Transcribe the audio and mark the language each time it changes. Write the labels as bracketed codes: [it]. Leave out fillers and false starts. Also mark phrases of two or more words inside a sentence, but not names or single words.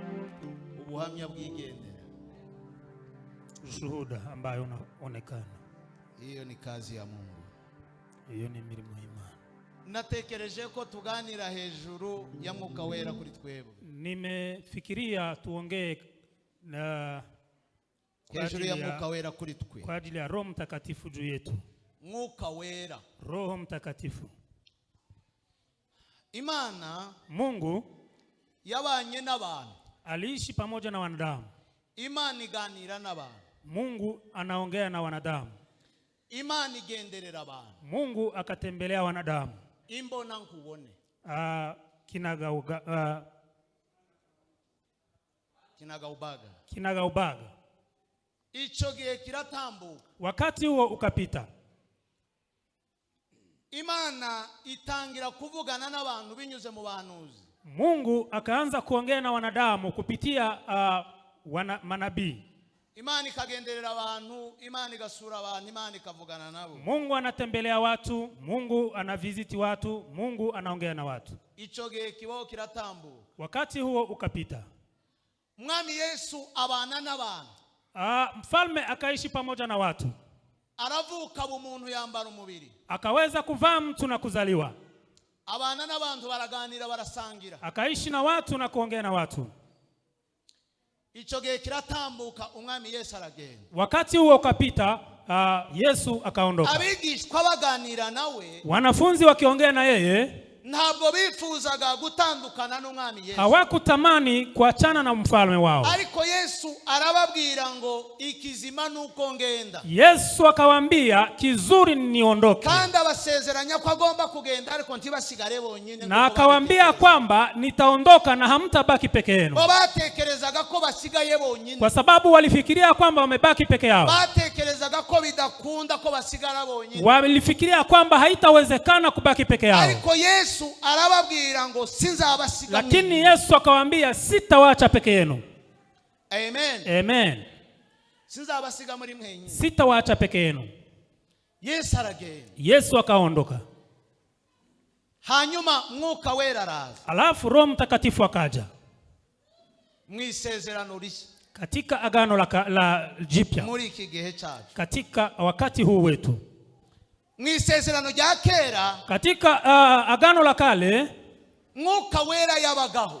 [sw] Shuhuda ambayo unaonekana. Hiyo ni kazi ya Mungu. [rw] Hiyo ni mirimo y'Imana. Natekereje ko tuganira hejuru ya Mwuka Wera kuri twebwe. [sw] Nimefikiria tuongee na [rw] Hejuru ya Mwuka Wera kuri twe. [sw] Kwa ajili ya Roho Mtakatifu juu yetu. [rw] Mwuka Wera. [sw] Roho Mtakatifu. [rw] Imana [sw] Mungu [rw] yabanye n'abantu. [sw] Aliishi pamoja na wanadamu. [rw] Imana iganira n'abantu. [sw] Mungu anaongea na wanadamu. [rw] Imana igenderera abantu. [sw] Mungu akatembelea wanadamu. [rw] Imbona nkubone. Kinagaubaga. Ico gihe kiratambuka. [sw] Wakati huo ukapita. [rw] Imana itangira kuvugana n'abantu binyuze mu bahanuzi. [sw] Mungu akaanza kuongea na wanadamu kupitia manabii. [rw] Imana ikagenderera abantu, Imana igasura abantu, Imana ikavugana nabo. [sw] Mungu anatembelea watu, Mungu anaviziti watu, Mungu anaongea na watu. [rw] Ico gihe kibaho kiratambuka. [sw] Wakati huo ukapita. [rw] Mwami Yesu abana n'abantu. [sw] Mfalme akaishi pamoja na watu. [rw] Aravuka umuntu yambara umubiri. [sw] Akaweza kuvaa mtu na kuzaliwa. [rw] Abana n'abantu baraganira barasangira. [sw] Akaishi na watu na kuongea na watu. [rw] Ico gihe kiratambuka umwami Yesu aragenda. [sw] Wakati huo ukapita, Yesu akaondoka. [rw] Abigishwa baganira nawe. [sw] Wanafunzi wakiongea na yeye. [rw] Ntabwo bifuzaga gutandukana n'umwami Yesu. [sw] Hawakutamani kuachana na mfalme wao. [rw] Ariko Yesu arababwira ngo ikizima nuko ngenda. [sw] Yesu akawaambia kizuri niondoke. [rw] Kandi abasezeranya ko agomba kugenda ariko ntibasigare bonyine. [sw] Na akawaambia kwamba nitaondoka na hamtabaki peke yenu. [rw] Batekerezaga ko basigaye bonyine. [sw] Kwa sababu walifikiria kwamba wamebaki peke yao. [rw] Batekerezaga ko bidakunda ko basigara bonyine. [sw] Walifikiria kwamba haitawezekana kubaki peke yao. [rw] Ariko Yesu arababwira ngo sinzabasiga. [sw] Lakini Yesu akawaambia sitawaacha peke yenu. Amen. Amen. [rw] Sinzabasiga muri mwenye. [sw] Sitawaacha peke yenu. [rw] Yesu aragenda. [sw] Yesu akaondoka. [rw] Hanyuma Mwuka Wera araza. [sw] Alafu Roho Mtakatifu akaja. [rw] Mwisezerano rishya. [sw] Katika agano la jipya. [rw] Muri iki gihe cyacu. [sw] Katika wakati huu wetu. [rw] Mwisezerano rya kera. [sw] Katika agano la kale. [rw] Mwuka Wera yabagaho.